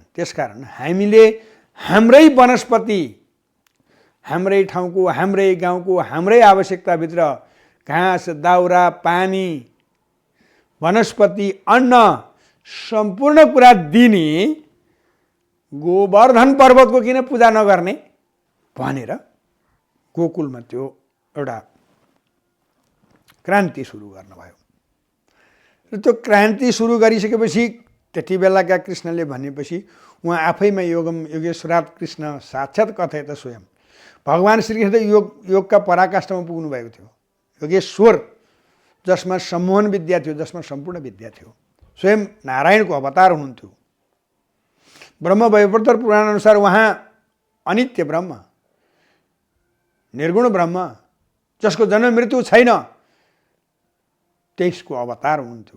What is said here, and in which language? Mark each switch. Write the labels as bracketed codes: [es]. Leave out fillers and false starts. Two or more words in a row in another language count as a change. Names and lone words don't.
[ne] त्यसकारण हामीले हाम्रै वनस्पति, हाम्रै ठाउँको, हाम्रै गाउँको, हाम्रै आवश्यकताभित्र घाँस, दाउरा, पानी, वनस्पति, अन्न सम्पूर्ण कुरा दिने गोवर्धन पर्वतको किन पूजा नगर्ने भनेर गोकुलमा त्यो एउटा क्रान्ति सुरु गर्नुभयो। र त्यो क्रान्ति सुरु गरिसकेपछि त्यति बेलाका कृष्णले भनेपछि उहाँ आफैमा [sa] योगेश्वरात कृष्ण साक्षात् कथयत [ne] स्वयं भगवान श्रीकृष्ण योगका पराकाष्ठमा पुग्नु भएको थियो। योगेश्वर जसमा सम्मोहन विद्या थियो, जसमा सम्पूर्ण विद्या थियो, स्वयं नारायणको अवतार हुनुहुन्थ्यो। ब्रह्म वैवर्तर पुराण अनुसार उहाँ अनित्य ब्रह्म, निर्गुण ब्रह्म, जसको जन्म मृत्यु छैन, त्यसको अवतार हुनुहुन्थ्यो।